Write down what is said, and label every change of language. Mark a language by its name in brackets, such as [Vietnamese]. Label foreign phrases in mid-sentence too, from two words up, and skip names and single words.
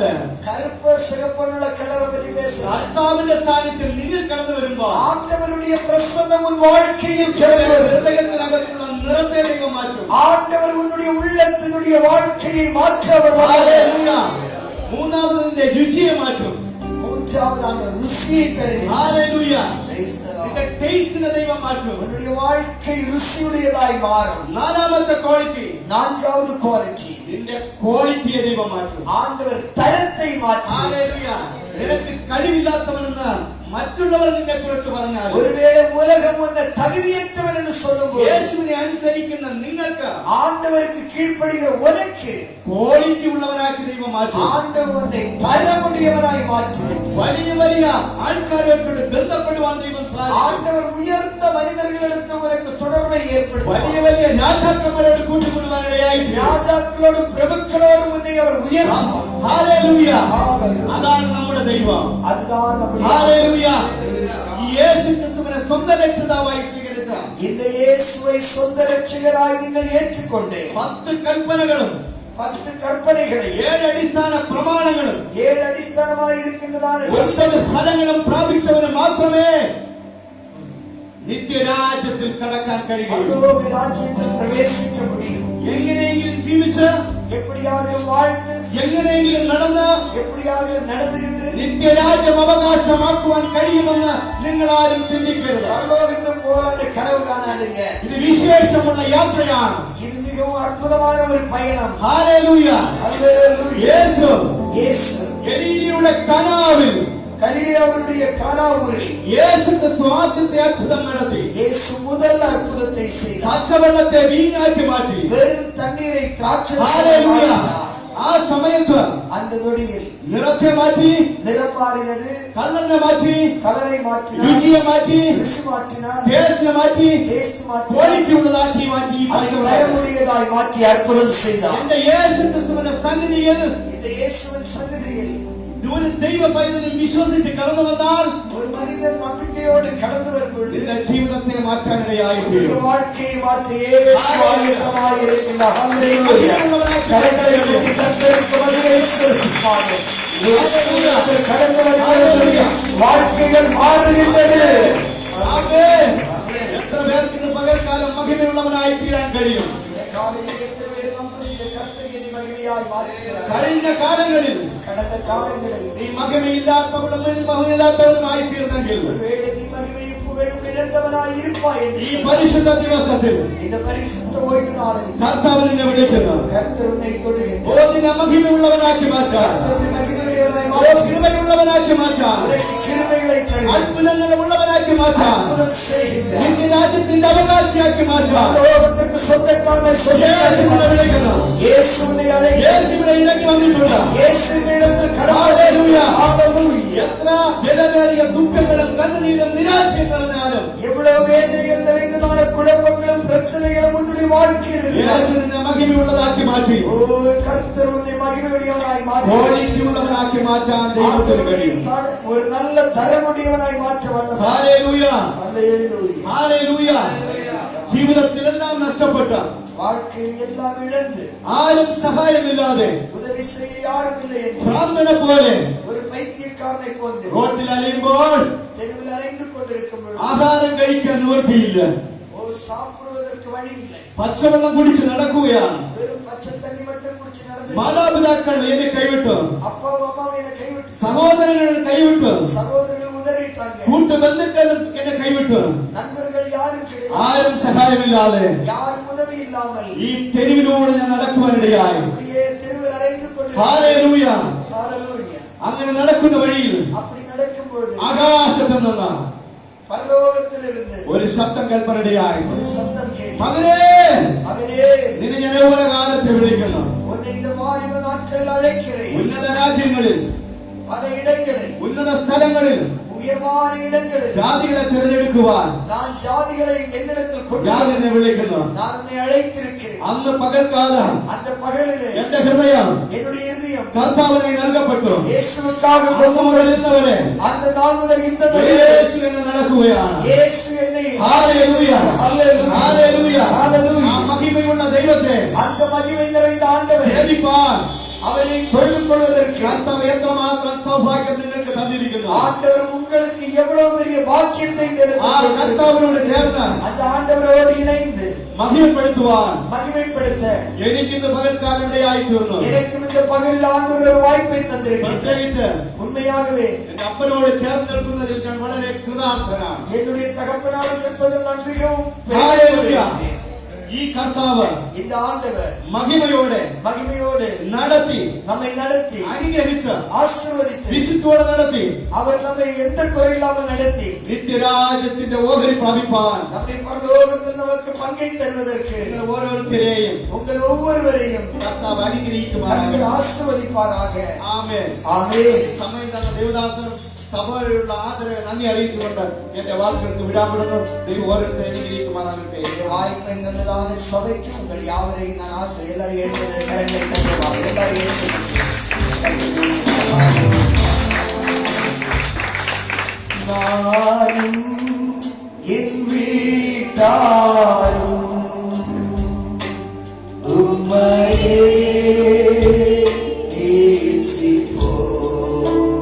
[Tamil] கருப்ப சிகப்புள்ள கலரை பற்றி பேசுகிறார். [Malayalam] കർത്താവിന്റെ സാന്നിധ്യം നിന്നിൽ കടന്നു വരുമ്പോൾ [Tamil] ஆண்டவருடைய பிரசன்னம் உன் வாழ்க்கையில் கிடந்து வரும். [Malayalam] ഹൃദയത്തിനകത്തുള്ള നിറത്തെ ദൈവം മാറ്റും. [Tamil] ஆண்டவர் உன்னுடைய உள்ளத்தினுடைய வாழ்க்கையை மாற்ற அவர் வல்லவர். [Malayalam] ഹല്ലേലൂയ. മൂന്നാമത് നിന്റെ രുചിയെ മാറ്റും. [Tamil] மூன்றாவதான ருசியை தருகிறார். [Malayalam] ഹല്ലേലൂയ. [English] Praise the Lord. [Malayalam] നിന്റെ ടേസ്റ്റിനെ ദൈവം മാറ്റും. [Tamil] உன்னுடைய வாழ்க்கை ருசியுடையதாய் மாறும். [Malayalam] നാലാമത്തെ ക്വാളിറ്റി, [Tamil] நான்காவது குவாலிட்டி, [Malayalam] നിന്റെ ക്വാളിറ്റിയെ ദൈവം മാറ്റും. [Tamil] ஆண்டவர் தரத்தை மாற்றி [Malayalam] ഹല്ലേലൂയ. നിനക്ക് കഴിവില്ലാത്തവനെന്ന് മറ്റുള്ളവർ നിന്നെ കുറിച്ച് പറഞ്ഞാൽ [Tamil] ஒருவேளை உலகம் உன்னை தகுதியற்றவன் என்று சொல்லும்போது [Malayalam] യേശുവിനെ അനുസരിക്കുന്ന നിങ്ങൾക്ക് [Tamil] ஆண்டவருக்கு கீழ்ப்படுகிற உனக்கு [Malayalam] ക്വാളിറ്റി ഉള്ളവനാക്കി ദൈവം മാറ്റും. [Tamil] ஆண்டவர் உன்னை தரமுடையவனாய் மாற்றுகிறார். [Malayalam] വലിയ വലിയ ആൾക്കാരോട് ബന്ധപ്പെടുവാൻ ദൈവം സാധിക്കും. [Tamil] ஆண்டவர் உயர்ந்த மனிதர்களிடத்தில் உனக்கு தொடர்பை [Malayalam] വലിയ [Tamil] ஏற்படுத்துவார். [Malayalam] വലിയ രാജാക്കന്മാരോട് കൂട്ടിക്കൊള്ളുവാൻ ഇടയായി തീരും. [Tamil] ராஜாக்களோடும் பிரபுக்களோடும் உன்னை அவர் உயர்த்துவார். [Malayalam] ഹല്ലേലൂയ. [Tamil] ஹalleluya. [Malayalam] അതാണ് നമ്മുടെ ദൈവം. [Tamil] அதுதான் நம்முடைய [Malayalam] ഹല്ലേലൂയ. യേശു ക്രിസ്തുവിനെ സ്വന്തം രക്ഷിതാവായി സ്വീകരിച്ച [Tamil] இந்த இயேசுவை சொந்த ரட்சகராய் நீங்கள் ஏற்றுக்கொண்டு [Malayalam] 10 കൽപ്പനകളും 10 കൽപ്പനകളെ 7 അടിസ്ഥാന പ്രമാണങ്ങളും 7 അടിസ്ഥാനമായി ഇരിക്കുന്നതാണ് 9 ഫലങ്ങളും പ്രാപിച്ചവന് മാത്രമേ നിത്യരാജ്യത്തിൽ കടക്കാൻ കഴിയൂ. [Tamil] பரலோக ராஜ்யத்தில் பிரவேசிக்க முடியும். [Malayalam] എങ്ങനെയെങ്കിലും ജീവിച്ച് [Tamil] எப்படியாவது வாழ்ந்து [Malayalam] എങ്ങനെയെങ്കിലും നടന്ന് [Tamil] எப்படியாவது நடந்துகிட்டு [Malayalam] നിത്യരാജ്യം അവകാശമാക്കുവാൻ കഴിയുമെന്ന് നിങ്ങൾ ആരും ചിന്തിക്കരുത്. [Tamil] பரலோகத்தை போல கனவு காணாதீங்க. [Malayalam] ഇത് വിശേഷമുള്ള യാത്രയാണ്. [Tamil] இது மிகவும் அற்புதமான ஒரு பயணம். [Malayalam] ഹല്ലേലൂയ. [Tamil] ஹalleluya. [Malayalam] യേശു [Tamil] இயேசு [Malayalam] ഗലീലയുടെ കനാവിൽ [Tamil] கலிலேயாவுடைய கானா ஊரில் [Malayalam] യേശു ക്രിസ്തു ആദ്യത്തെ അത്ഭുതം നടത്തി. [Tamil] இயேசு முதல் அற்புதத்தை செய்தார். [Malayalam] പച്ചവെള്ളത്തെ വീഞ്ഞാക്കി മാറ്റി. [Tamil] வெறும் தண்ணீரை திராட்சை [Malayalam] ഹല്ലേലൂയ. [Tamil] மாற்றினார். [Malayalam] ആ സമയത്ത് [Tamil] அந்த நொடியில் [Malayalam] നിറത്തെ മാറ്റി, [Tamil] நிறம் மாறினது, [Malayalam] കളറിനെ മാറ്റി, [Tamil] கலரை மாற்றினார், [Malayalam] രുചിയെ മാറ്റി, [Tamil] ருசி மாற்றினார், [Malayalam] ടേസ്റ്റിനെ മാറ്റി, [Tamil] டேஸ்ட் மாற்றினார், [Malayalam] ക്വാളിറ്റി ഉള്ളതാക്കി മാറ്റി. ഈ [Tamil] அதை [Malayalam] പച്ചവെള്ളം [Tamil] தரமுடையதாய் மாற்றி அற்புதம் செய்தார். [Malayalam] എന്റെ യേശു ക്രിസ്തുവിന്റെ സന്നിധിയിൽ [Tamil] இந்த இயேசுவின் சந்நிதியில் [Malayalam] ഒരു ദൈവ പൈതലും വിശ്വസിച്ച് കടന്നു വന്നാൽ [Tamil] ஒரு மனிதன் நம்பிக்கையோடு கடந்து வரும் பொழுது [Malayalam] നിന്റെ ജീവിതത്തെ മാറ്റാനിടയായി [Tamil] உன்னுடைய [Malayalam] തീരും. [Tamil] வாழ்க்கையை மாற்ற இயேசு ஆயத்தமாய் இருக்கின்றார். ஹல்லேலூயா. கரங்களை தட்டி கர்த்தருக்கு மகிமை செலுத்துவாங்க. இயேசுவிடத்தில் கடந்து வருகிறவர்களுடைய வாழ்க்கைகள் மாறுகின்றது. [Malayalam] ആമേൻ. എത്ര പേർക്ക് ഇന്ന് പകൽക്കാലം മഹിമയുള്ളവനായി തീരാൻ കഴിയും? [Tamil] இந்த காலையில் எத்தனை பேர் நம்முடைய கர்த்தரை மகிமையாய் மாற்றுகிறார். [Malayalam] കഴിഞ്ഞ കാലങ്ങളിൽ [Tamil] கடந்த காலங்களில் [Malayalam] നീ മഹിമയില്ലാത്തവളും മഹിമയില്ലാത്തവനുമായി തീർന്നെങ്കിൽ [Tamil] ஒருவேளை நீ மகிமையும் புகழும் இழந்தவனாய் இருப்பாய் என்று [Malayalam] ഈ [Tamil] சொன்னார். [Malayalam] പരിശുദ്ധ ദിവസത്തിൽ [Tamil] இந்த பரிசுத்த ஓய்வு நாளில் [Malayalam] കർത്താവ് നിന്നെ വിളിക്കുന്നു. [Tamil] கர்த்தர் உன்னை [Malayalam] ഓ [Tamil] தொடுகின்றார். [Malayalam] നിന്നെ മഹിമയുള്ളവനാക്കി മാറ്റാൻ, [Tamil] கர்த்தருடைய மகிமையுடையவனாய் [Malayalam] ഓ [Tamil] மாற்றி [Malayalam] കൃപയുള്ളവനാക്കി മാറ്റാൻ, [Tamil] உனக்கு கிருபைகளை தருகிறார். [Malayalam] അത്ഭുതങ്ങൾ ഉള്ളവനാക്കി മാറ്റാൻ, [Tamil] அற்புதம் செய்கின்றார். [Malayalam] നിന്റെ രാജ്യത്തിന്റെ അവകാശിയാക്കി മാറ്റാൻ [Tamil] பரலோகத்திற்கு சொந்தக்காரனை [Malayalam] യേശു നിന്നെ വിളിക്കുന്നു. [Tamil] இயேசு உன்னை அழைக்கிறார். [Malayalam] യേശു ഇവിടെ ഇടയ്ക്ക് വന്നിട്ടുണ്ട്. [Tamil] இயேசு இந்த இடத்தில் கடந்து ஹல்லேலூயா. ஹalleluya. [Malayalam] എത്ര വിലമേറിയ ദുഃഖങ്ങളും കണ്ണുനീരും നിരാശയും നിറഞ്ഞാലും [Tamil] எவ்வளவு வேதனைகள் நிறைந்ததான குழப்பங்களும் பிரச்சனைகளும் உன்னுடைய வாழ்க்கையில் [Malayalam] യേശു [Tamil] இருக்கிறது. [Malayalam] നിന്നെ മഹിമയുള്ളതാക്കി മാറ്റി, [Tamil] ஓ கர்த்தர் உன்னை மகிமையுடையவனாய் மாற்றி [Malayalam] ക്വാളിറ്റി ഉള്ളവനാക്കി മാറ്റാൻ ദൈവത്തിന് കഴിയും. [Tamil] ஒரு நல்ல தரமுடையவனாய் மாற்ற வல்லவர். [Malayalam] ഹല്ലേലൂയ. [Tamil] ஹalleluya. [Malayalam] ഹല്ലേലൂയ. ജീവിതത്തിലെല്ലാം നഷ്ടപ്പെട്ട, [Tamil] வாழ்க்கையில் எல்லாம் இழந்து [Malayalam] ആരും സഹായമില്ലാതെ [Tamil] உதவி செய்ய யாரும் இல்லை என்று [Malayalam] ഭ്രാന്തനെ പോലെ [Tamil] ஒரு பைத்தியக்காரனை போன்று [Malayalam] റോട്ടിൽ അലയുമ്പോൾ [Tamil] தெருவில் அலைந்து கொண்டிருக்கும் பொழுது [Malayalam] ആഹാരം കഴിക്കാൻ നിവൃത്തിയില്ല. [Tamil] ஒரு சாப்பிடுவதற்கு வழி இல்லை. [Malayalam] പച്ചവെള്ളം കുടിച്ച് നടക്കുകയാണ്. [Tamil] வெறும் பச்சை தண்ணி மட்டும் குடிச்சு நடந்து [Malayalam] മാതാപിതാക്കൾ എന്നെ കൈവിട്ടു, [Tamil] அப்பாவும் அம்மாவும் என்னை கைவிட்டு [Malayalam] സഹോദരങ്ങൾ കൈവിട്ടു, [Tamil] சகோதரர்கள் உதறிட்டாங்க. [Malayalam] കൂട്ടുബന്ധുക്കളും എന്നെ കൈവിട്ടു. [Tamil] நண்பர்கள் யாரும் கிடையாது. [Malayalam] ആരും സഹായമില്ലാതെ [Tamil] யாரும் உதவி இல்லாமல் [Malayalam] ഈ തെരുവിലൂടെ ഞാൻ നടക്കുവാനിടയായി. [Tamil] அப்படியே தெருவில் அலைந்து கொண்டிருக்கும். [Malayalam] ഹല്ലേലൂയ. [Tamil] ஹalleluya. [Malayalam] അങ്ങനെ നടക്കുന്ന വഴിയിൽ [Tamil] அப்படி நடக்கும் பொழுது [Malayalam] ആകാശത്ത് നിന്ന് [Tamil] பரலோகத்திலிருந்து [Malayalam] ഒരു ശബ്ദം കേൾപ്പാനിടയായി. [Tamil] ஒரு சத்தம் கேட்டது. [Malayalam] മകനേ, [Tamil] மகனே, [Malayalam] നിന്നെ ഞാൻ യൗവനകാലത്ത് വിളിക്കുന്നു. [Tamil] உன்னை இந்த வாலிப நாட்களில் அழைக்கிறேன். [Malayalam] ഉന്നത രാജ്യങ്ങളിൽ, [Tamil] பல இடங்களில், [Malayalam] ഉന്നത സ്ഥലങ്ങളിൽ [Tamil] உயர்வான இடங்களில் [Malayalam] ജാതികളെ തിരഞ്ഞെടുക്കുവാൻ [Tamil] நான் ஜாதிகளை என்னிடத்தில் கொண்டு [Malayalam] ഞാൻ നിന്നെ വിളിക്കുന്നു. [Tamil] நான் உன்னை அழைத்திருக்கிறேன். [Malayalam] അന്ന് പകൽക്കാലം [Tamil] அந்த பகலிலே [Malayalam] എന്റെ ഹൃദയം [Tamil] என்னுடைய இருதயம் [Malayalam] കർത്താവിനായി നൽകപ്പെട്ടു. [Tamil] இயேசுவுக்காக [Malayalam] അന്ന് മുതൽ ഇന്ന് വരെ [Tamil] அந்த நாள் முதல் இந்த நொடி [Malayalam] യേശു എന്നെ നടക്കുകയാണ്. [Tamil] இயேசு என்னை [Malayalam] ഹല്ലേലൂയ. [Tamil] ஹalleluya. [Malayalam] ഹല്ലേലൂയ. [Tamil] ஹalleluya. [Malayalam] ആ മഹിമയുള്ള ദൈവത്തെ [Tamil] அந்த மகிமை நிறைந்த ஆண்டவரே, [Malayalam] സേവിപ്പാൻ [Tamil] அவரை தொழுது கொள்வதற்கு [Malayalam] കർത്താവ് എത്രമാത്രം സൗഭാഗ്യം നിങ്ങൾക്ക് തന്നിരിക്കുന്നു. [Tamil] ஆண்டவர் உங்களுக்கு எவ்வளவு பெரிய பாக்கியத்தை இந்த [Malayalam] ആ [Tamil] இடத்தில் கொடுத்திருக்கிறார். [Malayalam] കർത്താവിനോട് ചേർന്ന് [Tamil] அந்த ஆண்டவரோடு இணைந்து [Malayalam] മഹിമപ്പെടുത്തുവാൻ [Tamil] மகிமைப்படுத்த [Malayalam] എനിക്കിന്ന് പകൽക്കാലം ഇടയായി തീർന്നു. [Tamil] எனக்கும் இந்த பகலில் ஆண்டவர் ஒரு வாய்ப்பை தந்திருக்கிறார். [Malayalam] പ്രത്യേകിച്ച് [Tamil] உண்மையாகவே [Malayalam] എന്റെ അപ്പനോട് ചേർന്ന് നിൽക്കുന്നതിൽ ഞാൻ വളരെ കൃതാർത്ഥനാണ്. [Tamil] என்னுடைய தகப்பனோடு நிற்பதில் நான் மிகவும் ஹalleluya. பெருமைப்படுகிறேன். [Malayalam] ഈ കർത്താവ് [Tamil] இந்த ஆண்டவர் [Malayalam] മഹിമയോടെ നടത്തി [Tamil] நம்மை நடத்தி [Malayalam] അനുഗ്രഹിച്ച് [Tamil] ஆசீர்வதித்து [Malayalam] വിശുദ്ധിയോടെ നടത്തി [Tamil] அவர் நம்மை எந்த குறையில்லாமல் நடத்தி [Malayalam] നിത്യരാജ്യത്തിന്റെ ഓഹരി പ്രാപിപ്പാൻ [Tamil] நம்முடைய பரலோகத்தில் நமக்கு பங்கை தருவதற்கு [Malayalam] നിങ്ങൾ ഓരോരുത്തരെയും [Tamil] உங்கள் ஒவ்வொருவரையும் [Malayalam] കർത്താവ് [Tamil] கர்த்தர் [Malayalam] അനുഗ്രഹിക്കുമാറാകട്ടെ. [Tamil] ஆசீர்வதிப்பாராக. [Malayalam] ആമേൻ. [Tamil] ஆமென். [Malayalam] സമയം തന്ന ദേവദാസനും സഭയോടുള്ള ആദരവ് നന്ദി അറിയിച്ചുകൊണ്ട് എന്റെ വാക്കുകൾക്ക് വിടാപ്പെടുന്നു. ദൈവം ഓരോരുത്തരെ അനുഗ്രഹിക്കുമാറാകട്ടെ. [Tamil] இந்த வாய்ப்பை தந்ததான சபைக்கு உங்கள் யாவரையும் நான் ஆசிரியர் எல்லாரும் எழுந்தது கரங்களை தந்துவாங்க. எல்லாரும் எழுந்தது நானும் என் வீட்டாரும் உம்மையே நேசிப்போம்.